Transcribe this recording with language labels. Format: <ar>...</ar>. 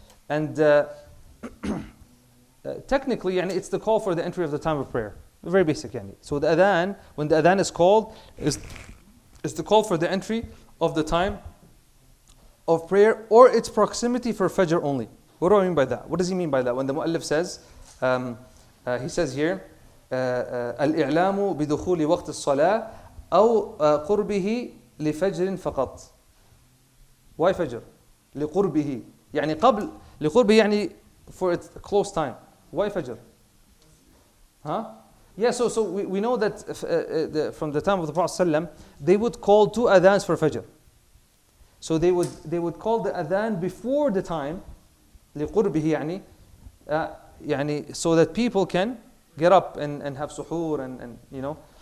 <en>And technically, it's the call for the entry of the time of prayer. Very basic, So the adhan, when the adhan is called, is the call for the entry of the time of prayer, or its proximity for Fajr only. What do I mean by that? What does he mean by that? When the mu'allif says, he says here,</en> <ar>الإعلام بدخول وقت الصلاة أو قربه لفجر فقط.</ar> <en>Why Fajr?</en> <ar>لقربه. قبل لقربه</ar> <en>for its close time. Why Fajr? Huh? Yeah, so we know that from the time of the Prophet ﷺ, they would call 2 adhans for Fajr. So they would call the adhan before the time,</en> <ar>لقربه يعني,</ar> <en>so that people can get up and have suhoor and you know.</en>